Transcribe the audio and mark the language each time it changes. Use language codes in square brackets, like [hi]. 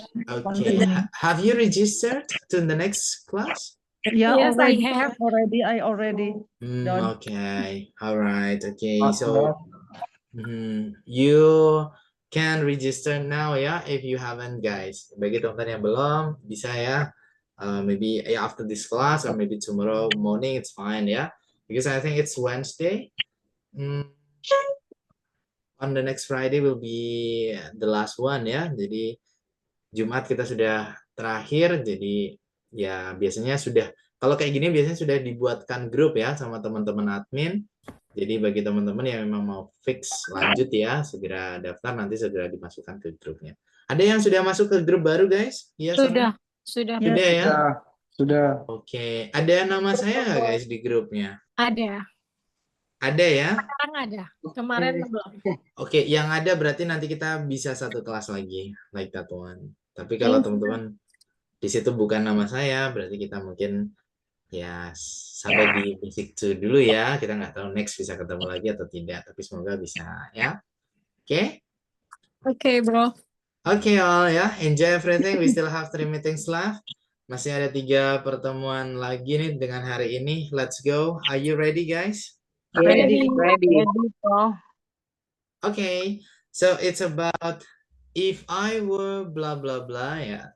[en] Okay. Have you registered to the next class? Yeah, Yes, I already. have. I already done. Okay. All right. Okay. So you can register now ya if you haven't, guys. [id] Bagi teman-teman yang belum, bisa ya. [en] Maybe after this class or maybe tomorrow morning, it's fine ya. Because I think it's Wednesday. On the next Friday will be the last one ya. [id] Jadi Jumat kita sudah terakhir. Jadi ya biasanya sudah, kalau kayak gini biasanya sudah dibuatkan grup ya sama teman-teman admin. Jadi bagi teman-teman yang memang mau fix lanjut ya, segera daftar, nanti segera dimasukkan ke grupnya. Ada yang sudah masuk ke grup baru, guys? Iya, Sudah. Sudah ya? Sudah. Oke. Ada nama saya nggak, guys, di grupnya? Ada. Ada ya? Sekarang ada. Kemarin belum. Oke, yang ada berarti nanti kita bisa satu kelas lagi, [en] like that one. [id] Tapi kalau teman-teman di situ bukan nama saya, berarti kita mungkin ya sampai di basic 2 dulu ya. Kita nggak tahu [en] next [id] bisa ketemu lagi atau tidak, tapi semoga bisa ya. Oke? Oke, bro. [en] Oke, all ya. Enjoy everything. We still have 3 meetings left. [id] Masih ada 3 pertemuan lagi nih dengan hari ini. [en] Let's go. Are you ready, guys? Ready. bro. Okay. So it's about if I were blah blah blah ya.